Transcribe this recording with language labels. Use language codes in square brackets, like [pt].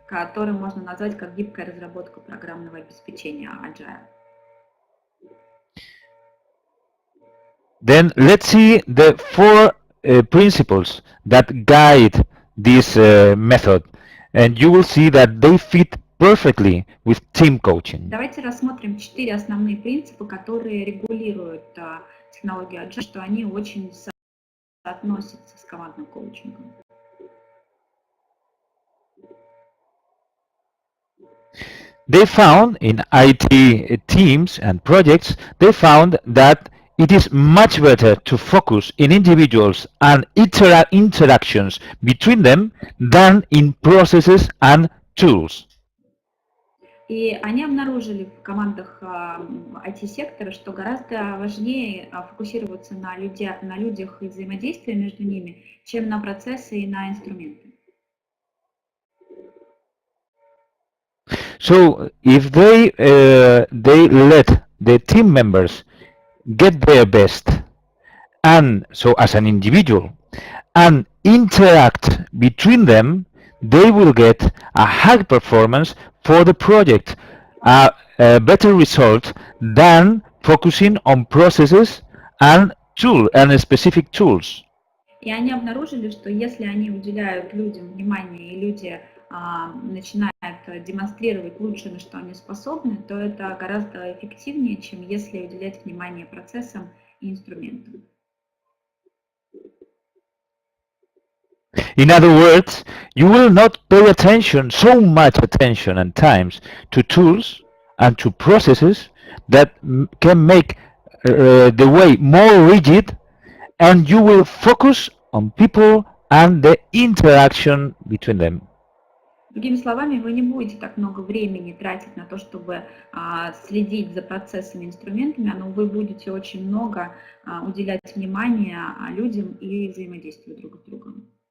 [ru] Который можно назвать как гибкая разработка программного обеспечения Agile. [en] Then let's see the four principles that guide this method, and you will see that they fit perfectly with team coaching. [ru] Давайте рассмотрим 4 основные принципа, которые регулируют технологию Agile, что они очень соотносятся с командным коучингом. [en] They found in IT teams and projects, they found that it is much better to focus in individuals and interactions between them than in processes and tools. [ru] И они обнаружили в командах IT-сектора, что гораздо важнее фокусироваться на людях и взаимодействии между ними, чем на процессы и на инструменты. [en] So if they let the team members get their best, and so as an individual, and interact between them, they will get a high performance for the project, a better result than focusing on processes and specific tools. [ru] И они обнаружили, что если они уделяют людям внимание, и люди начинают демонстрировать лучше, на что они способны, то это гораздо эффективнее, чем если уделять внимание процессам и инструментам. [en] In other words, you will not pay attention, so much attention and times, to tools and to processes that can make the way more rigid, and you will focus on people and the interaction between them. [ru] Другими словами, вы не будете так много времени тратить на то, чтобы следить за процессами и инструментами, но вы будете очень много уделять внимания людям и взаимодействию друг с другом.